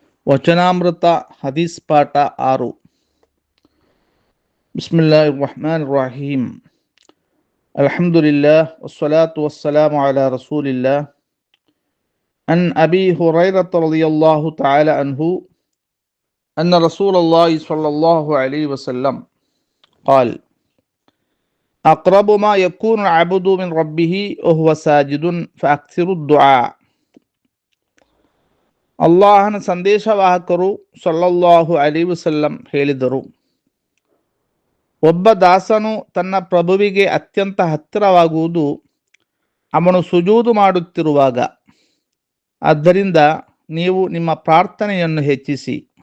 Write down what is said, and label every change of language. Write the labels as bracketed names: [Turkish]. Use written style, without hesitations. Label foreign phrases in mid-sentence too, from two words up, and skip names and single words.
[Kannada] ವಚನಾಮೃತ ಹದೀಸ್ ಪಾಠ 6. [Arabic] بسم الله الرحمن الرحيم. الحمد لله والصلاة والسلام على رسول الله. عن أبي هريرة رضي الله تعالى عنه أن رسول الله صلى الله عليه وسلم قال أقرب ما يكون العبد من ربه وهو ساجد فأكثروا الدعاء. [Kannada] ಅಲ್ಲಾಹನ ಸಂದೇಶವಾಹಕರು [Arabic] صلى الله عليه وسلم [Kannada] ಹೇಳಿದರು, ಒಬ್ಬ ದಾಸನು ತನ್ನ ಪ್ರಭುವಿಗೆ ಅತ್ಯಂತ ಹತ್ತಿರವಾಗುವುದು ಅವನು ಸುಜೂದು ಮಾಡುತ್ತಿರುವಾಗ. ಆದ್ದರಿಂದ ನೀವು ನಿಮ್ಮ ಪ್ರಾರ್ಥನೆಯನ್ನು ಹೆಚ್ಚಿಸಿ.